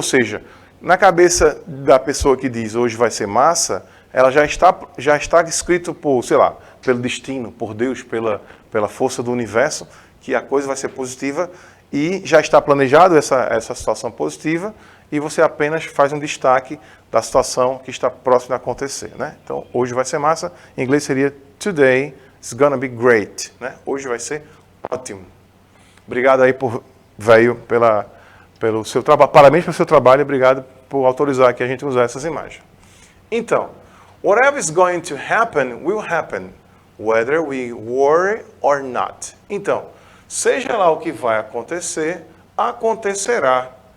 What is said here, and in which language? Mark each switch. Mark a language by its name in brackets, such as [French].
[Portuguese] Ou seja, na cabeça da pessoa que diz hoje vai ser massa, ela já está escrito por, sei lá, pelo destino, por Deus, pela força do universo, que a coisa vai ser positiva e já está planejado essa situação positiva, e você apenas faz um destaque da situação que está próxima de acontecer, né? Então, hoje vai ser massa, em inglês seria [English] today is gonna be great, [Portuguese] né? Hoje vai ser ótimo. Obrigado aí velho, pelo seu trabalho, parabéns pelo seu trabalho e obrigado por autorizar que a gente usar essas imagens. Então, [English] whatever is going to happen will happen, whether we worry or not. [Portuguese] Então, seja lá o que vai acontecer, acontecerá.